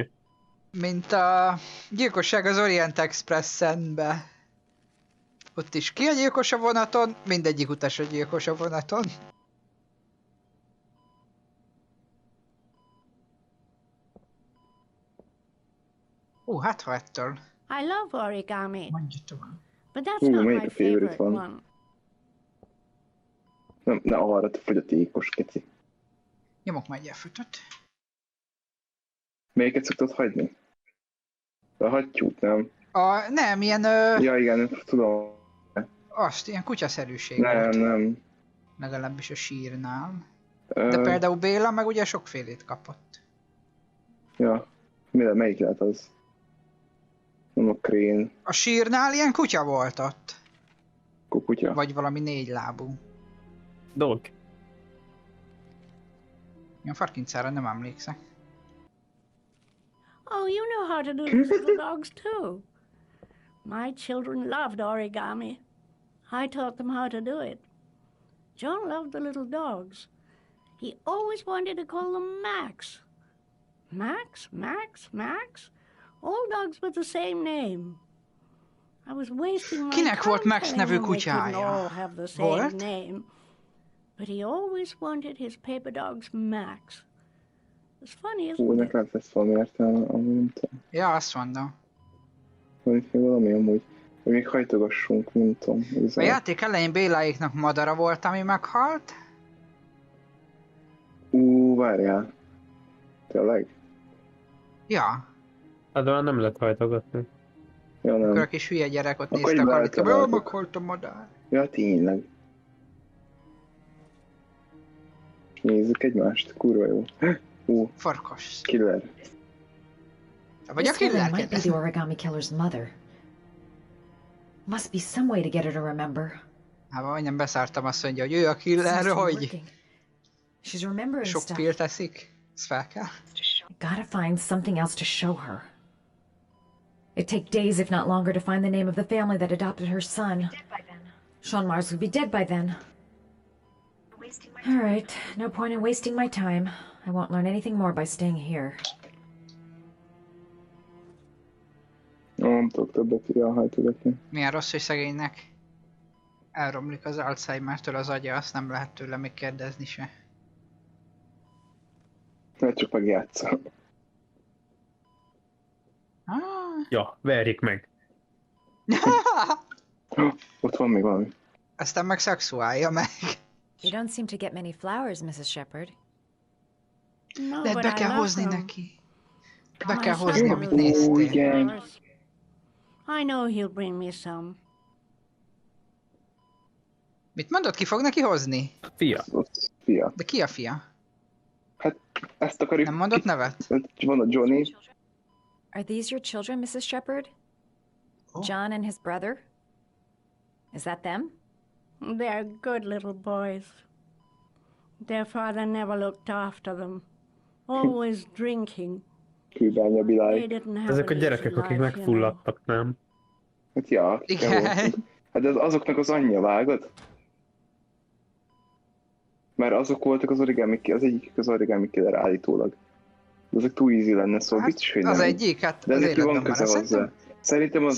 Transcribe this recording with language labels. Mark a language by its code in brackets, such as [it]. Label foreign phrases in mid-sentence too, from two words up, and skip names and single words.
[hu] Mint a gyilkosság az Orient Expressen-be. Ott is ki a gyilkos a vonaton, mindegyik utas a gyilkos a vonaton. Hát ha ettől. [en] I love origami, [hu] Mondja tovább. [en] but that's Ooh, not [hu] melyik [en] my a favorite favorite one? one. [hu] Nem, ne arra, te fogyatékos, keci. Nyomok már egy F5-öt. Melyiket szoktad hagyni? A hattyút, nem? Nem, ilyen, Ja, igen, tudom. ilyen kutyaszerűség Nem, volt. nem. Legalábbis a sírnál. De például Béla meg ugye sokfélét kapott. Ja, melyik lehet az? Nem a krén. A sírnál ilyen kutya volt ott. Kukutya. Vagy valami 4 lábú. Dog. Ilyen farkincára nem emlékszek. [en] Oh, you know how to do the little dogs too. My children loved origami. I taught them how to do it. John loved the little dogs. He always wanted to call them Max. Max, Max, Max? All dogs with the same name. I was wasting my [hu] Kinek volt [en] time [hu] Max [en] telling [hu] nevű [en] him they couldn't [hu] kutyája? [en] all have the same [hu] Volt? [en] name. But he always wanted his paper dogs Max. It's funny, isn't it? [hu] Nekem lesz valami értelme, amúgy nem tudom. Ja, azt mondom. Van itt még valami amúgy. Hogy még hajtogassunk, nem tudom. A játék elején Béláéknak madara volt, ami meghalt. Várjál. Tényleg? Ja. Hát olyan nem lehet hajtogatni. Ja, nem. Akkor a kis hülye gyerek ott Akkor nézte a így kalitkában, beállítottuk. meghalt a madár. Ja, tényleg. Nézzük egymást, kurva jó. Farkas. Killer. Vagy a [en] This woman killer might be the origami killer's mother. Must be some way to get her to remember. [hu] Hát majdnem beszártam, azt mondja, hogy ő a killer, [en] Seems to be [hu] hogy [en] working. She's remembering [hu] sok [en] stuff. [hu] pill teszik. Ez fel kell. [en] Gotta find something else to show her. It'd take days, if not longer, to find the name of the family that adopted her son. Sean Mars would be dead by then. All right, no point in wasting my time. I won't learn anything more by staying here. [hu] Nem tudok többet ilyen hajtogatni. Milyen rossz, hogy szegénynek elromlik az Alzheimer-től az agya, azt nem lehet tőle még kérdezni se. Mert csak megjátszol. Ja, verjék meg. Ott van még valami. Aztán meg szexuálja meg. [en] You don't seem to get many flowers, Mrs. Shepherd. No, [hu] De [en] but [hu] be [en] I [hu] kell [en] love [hu] hozni [en] them. [hu] neki. Be [en] My [hu] kell [en] son [hu] hozni, [en] will [hu] amit [en] bring me [hu] néztél. igen. [en] flowers. I know he'll bring me some. [hu] Mit mondod, ki fog neki hozni? Fia. Ott fia. De ki a fia? Hát ezt akarjuk... Nem mondott nevet? Van a Johnny. [en] Are these your children, Mrs. Shepherd? Oh. John and his brother? Is that them? They're good little boys. Their father never looked after them. Always drinking. [hu] Kőbánya [en] They [hu] Bilály. [en] didn't have [hu] Ezek a [en] an [hu] gyerekek, [en] easy [hu] akik [en] life, you know. [hu] megfulladtak, nem? Hát ja, Igen. Hát ez azoknak az anyja, vágod? Mert azok voltak az origami, az egyik az [en] origami killer [hu] állítólag. De ezek túl easy lenne, szóval Hát, biztos, hogy nem. az egyik, hát De az neki van életben köze már. hozzá. Szerintem az